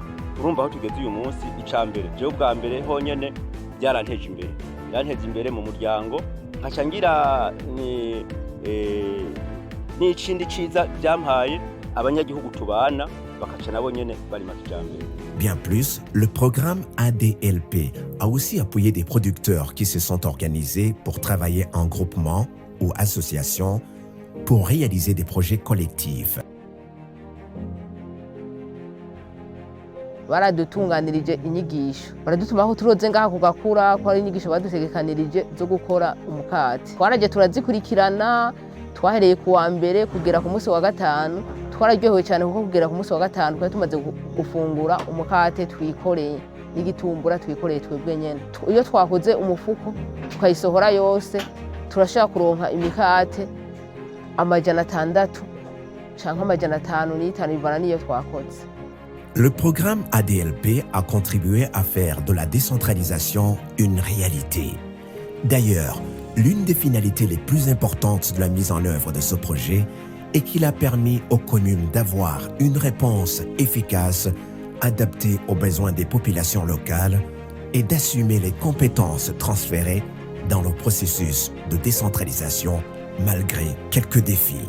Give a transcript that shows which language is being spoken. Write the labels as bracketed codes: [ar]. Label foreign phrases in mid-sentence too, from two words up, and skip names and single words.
[rn] Urumva aho tugeze uyu munsi icambere je ubwa mbere honyene byaranteje imbere yaranteze imbere mu muryango nkaca ngira ni ikindi ciza byampaye abanyagihugu tubana bakaca nabo nyene barima kijambere. [fr] Bien plus, le programme ADLP a aussi appuyé des producteurs qui se sont organisés pour travailler en groupement ou association pour réaliser des projets collectifs. [rn] Baradutunganirije inyigisho baradutumaho turoze ngaha kugakura ko ari inyigisho badutegekanirije zo gukora umukate. Twaraje turazikurikirana twahereye ku wa mbere kugera ku munsi wa gatanu. Twararyohewe cyane kuko kugera ku munsi wa gatanu twari tumaze gufungura umukate twikoreye n'igitumbura twikoreye twebwe nyene. Iyo twakoze umufuko tukayisohora yose turashaka kuronka imikate 600 canke 550 bivana niyo twakoze. [fr] Le programme ADLP a contribué à faire de la décentralisation une réalité. D'ailleurs, l'une des finalités les plus importantes de la mise en œuvre de ce projet est qu'il a permis aux communes d'avoir une réponse efficace, adaptée aux besoins des populations locales et d'assumer les compétences transférées dans le processus de décentralisation malgré quelques défis.